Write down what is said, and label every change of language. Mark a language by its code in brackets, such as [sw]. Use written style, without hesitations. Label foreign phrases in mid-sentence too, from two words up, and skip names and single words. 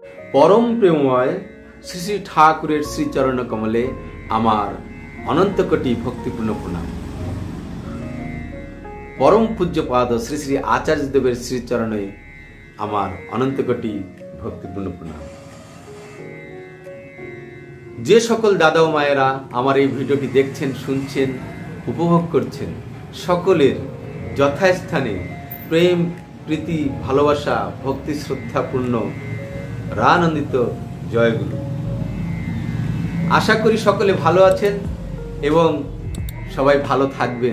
[bn] পরম প্রেমময় শ্রী শ্রী ঠাকুরের শ্রীচরণ কমলে আমার অনন্ত কোটি ভক্তিপূর্ণ প্রণাম। পরম পূজ্যপাদ শ্রী শ্রী আচার্য দেবের শ্রীচরণে আমার অনন্ত কোটি ভক্তিপূর্ণ প্রণাম। যে সকল দাদা ও মায়েরা আমার এই ভিডিওটি দেখছেন, শুনছেন, উপভোগ করছেন, সকলের যথাস্থানে প্রেম, প্রীতি, ভালোবাসা, ভক্তি, শ্রদ্ধাপূর্ণ রানন্দিত জয়গুরু। আশা করি সকলে ভালো আছেন এবং সবাই ভালো থাকবেন।